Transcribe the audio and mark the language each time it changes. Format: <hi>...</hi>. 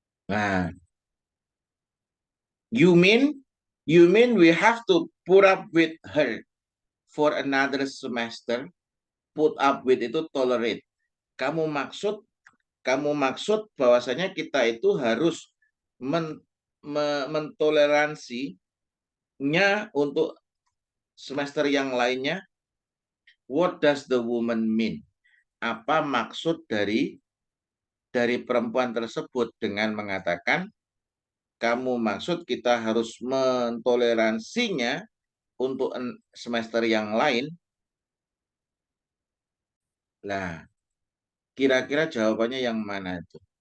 <en>Nah, you mean we have to put up with her for another semester? Put up with</en> <id>itu</id> <en>tolerate.</en> <id>Kamu maksud bahwasanya kita itu harus mentoleransinya untuk semester yang lainnya.</id> <en>What does the woman mean?</en> <id>Apa maksud dari perempuan tersebut dengan mengatakan kamu maksud kita harus mentoleransinya untuk semester yang lain? Nah, kira-kira jawabannya yang mana itu?</id>